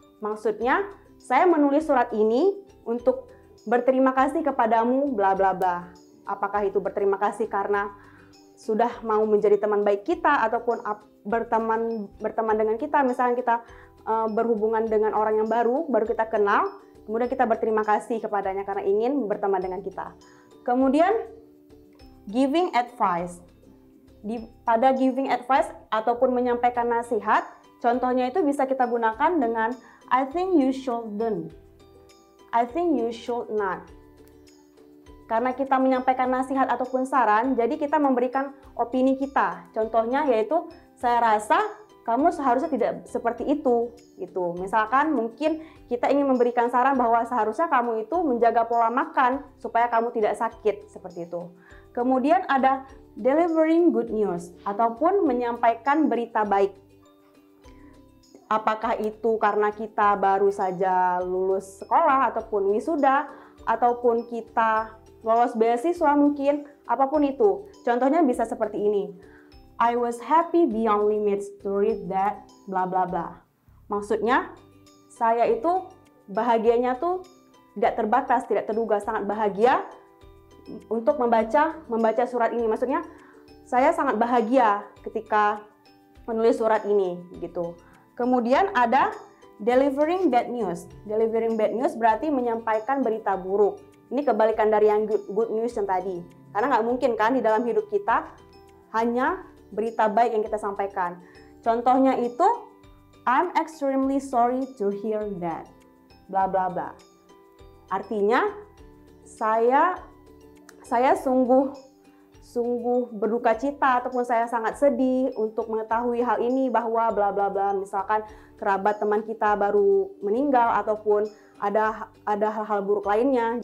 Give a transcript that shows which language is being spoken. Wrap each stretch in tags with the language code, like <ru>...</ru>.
<id>Maksudnya, saya menulis surat ini untuk berterima kasih kepadamu bla bla bla. Apakah itu berterima kasih karena sudah mau menjadi teman baik kita ataupun berteman dengan kita, misalnya kita berhubungan dengan orang yang baru kita kenal, kemudian kita berterima kasih kepadanya karena ingin berteman dengan kita. Kemudian giving advice. Pada giving advice ataupun menyampaikan nasihat, contohnya itu bisa kita gunakan dengan</id> <en>I think you shouldn't, I think you should not.</en> <id>Karena kita menyampaikan nasihat ataupun saran, jadi kita memberikan opini kita. Contohnya yaitu, saya rasa kamu seharusnya tidak seperti itu. Gitu. Misalkan mungkin kita ingin memberikan saran bahwa seharusnya kamu itu menjaga pola makan supaya kamu tidak sakit, seperti itu. Kemudian ada delivering good news ataupun menyampaikan berita baik. Apakah itu karena kita baru saja lulus sekolah ataupun wisuda, ataupun kita lolos beasiswa mungkin, apapun itu. Contohnya bisa seperti ini.</id> <en>I was happy beyond limits to read that bla bla bla.</en> <id>Maksudnya, saya itu bahagianya tuh tidak terbatas, tidak terduga, sangat bahagia untuk membaca surat ini. Maksudnya, saya sangat bahagia ketika menulis surat ini gitu. Kemudian ada delivering bad news. Delivering bad news berarti menyampaikan berita buruk. Ini kebalikan dari yang good news yang tadi. Karena nggak mungkin kan di dalam hidup kita hanya berita baik yang kita sampaikan. Contohnya itu,</id> <en>I'm extremely sorry to hear that. Bla bla bla.</en> <id>Artinya, saya sungguh berduka cita ataupun saya sangat sedih untuk mengetahui hal ini bahwa bla bla bla, misalkan kerabat teman kita baru meninggal ataupun ada hal-hal buruk lainnya.</id>